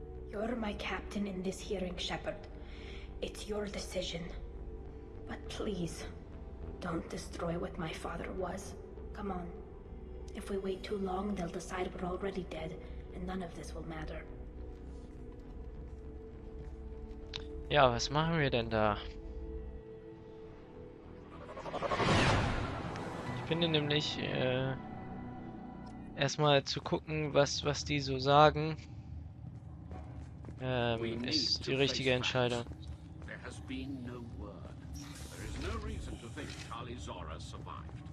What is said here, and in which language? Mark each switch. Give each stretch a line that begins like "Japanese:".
English: You're my captain in this hearing, Shepard. It's your decision. But please, don't destroy what my father was. Come on. If we wait too long, they'll decide we're already dead, and none of this will matter.
German: Ja, was machen wir denn da? Ich finde nämlich, erstmal zu gucken, was die so sagen, ist die richtige Entscheidung.
English: There has been no word. There is no reason to think Tali'Zorah survived.